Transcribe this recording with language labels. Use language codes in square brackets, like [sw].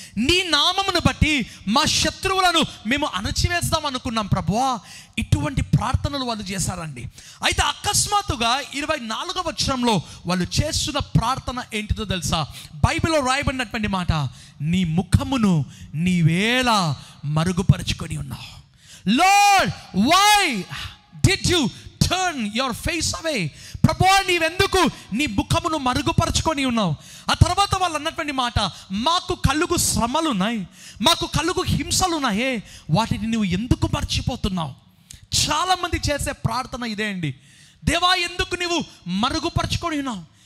[te] నీ నామమును బట్టి మా శత్రువులను మేము అణచివేస్తాం అనుకున్నాం ప్రభువా. ఇటువంటి ప్రార్థనలు వాళ్ళు చేశారండి. అయితే అకస్మాత్తుగా 24వ వచనంలో వాళ్ళు చేస్తున్న ప్రార్థన ఏంటిదో తెలుసా? బైబిల్లో రాయబడినటువంటి మాట, నీ ముఖమును నీవేలా మరుగుపరుచుకొని ఉన్నావు. [en] Lord, why did you turn your face away? [te] ప్రభువా నీవెందుకు నీ ముఖమును మరుగుపరుచుకొని ఉన్నావు? ఆ తర్వాత వాళ్ళు అన్నటువంటి మాట, మాకు కలుగు శ్రమలు ఉన్నాయి, మాకు కలుగు హింసలు ఉన్నాయే, వాటిని నువ్వు ఎందుకు మర్చిపోతున్నావు? చాలామంది చేసే ప్రార్థన ఇదే అండి. దేవా ఎందుకు నీవు మరుగుపరుచుకొని ఉన్నావు?